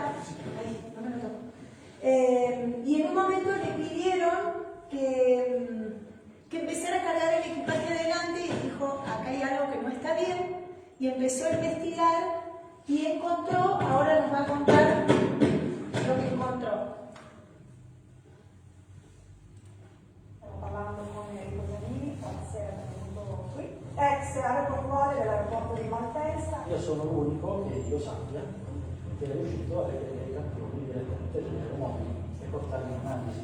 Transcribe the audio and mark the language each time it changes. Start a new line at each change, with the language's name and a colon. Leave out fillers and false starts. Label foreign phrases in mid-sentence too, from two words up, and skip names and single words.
Spanish: Ahí, no me lo toco. Y en un momento le pidieron que empezara a cargar el equipaje adelante, y dijo, acá hay algo que no está bien, y empezó a investigar y encontró, ahora nos va a contar lo que encontró.
Italian: Parlando con Enrico Giannini, buonasera, benvenuto qui. Ex aeroportuale dell'aeroporto di Malpensa. Io sono l'unico che io sappia che è riuscito a vedere i campioni direttamente delle mobili e portarli in analisi.